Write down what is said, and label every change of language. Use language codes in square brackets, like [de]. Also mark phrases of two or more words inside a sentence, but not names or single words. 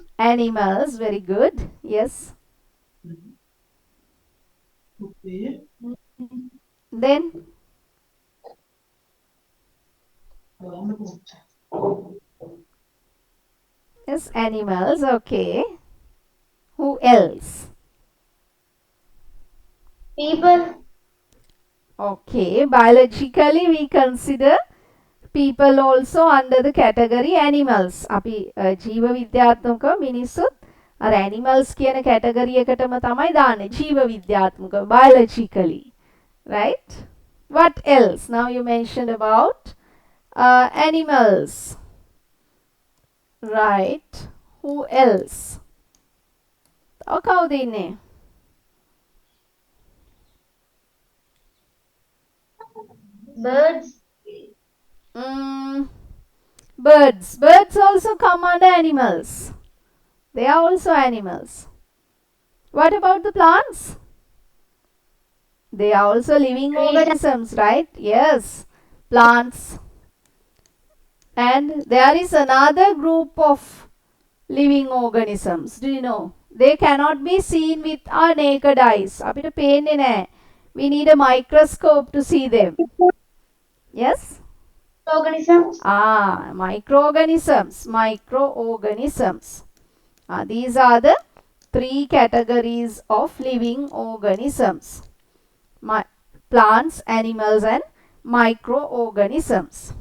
[en] Animals, very good. Yes. Then yes, animals, okay. Who else? People. Okay, biologically we consider people also under the category animals. [si] අපි ජීව විද්‍යාත්මකව මිනිස්සුත් අර animals කියන category එකටම තමයි දාන්නේ. ජීව විද්‍යාත්මකව [en] biologically. Right? What else? Now you mentioned about animals. Right. Who else? [si] තව කවුද ඉන්නේ? [en] Birds. Birds. Birds also come under animals. They are also animals. What about the plants? They are also living organisms, right? Yes. Plants. And there is another group of living organisms. Do you know? They cannot be seen with our naked eyes. [si] අපිට පේන්නේ නැහැ. [en] We need a microscope to see them. Yes? Organisms. Microorganisms. Microorganisms. These are the three categories of living organisms: plants, animals, and microorganisms.